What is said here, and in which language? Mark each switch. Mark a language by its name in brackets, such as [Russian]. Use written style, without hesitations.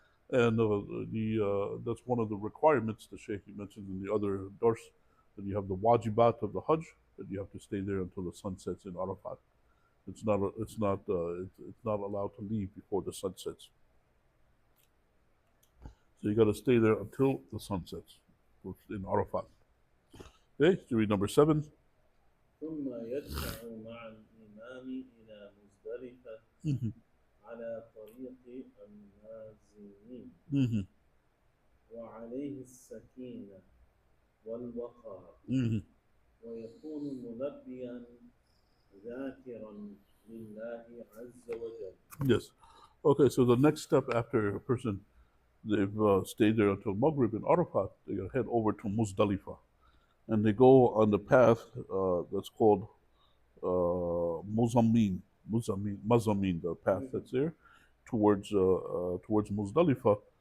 [English] And that's one of the requirements the Shaykh mentioned in the other dars, that you have the wajibat of the Hajj, that you have to stay there until the sun sets in Arafat. It's not allowed to leave before the sun sets. So you got to stay there until the sun sets in Arafat. Okay, so read number 7. [Arabic] ثم يدفع مع الإمام إلى مزدلفة على طريق النازلين وعليه السكينة والوقار ويكون ملبيا ذاكرا لله عز وجل. [English] Yes. Okay, so the next step after a person, they've stayed there until Maghrib in Arafat, they got to head over to Muzdalifah. And they go on the path that's called Mazamin, the path that's there, towards Muzdalifah.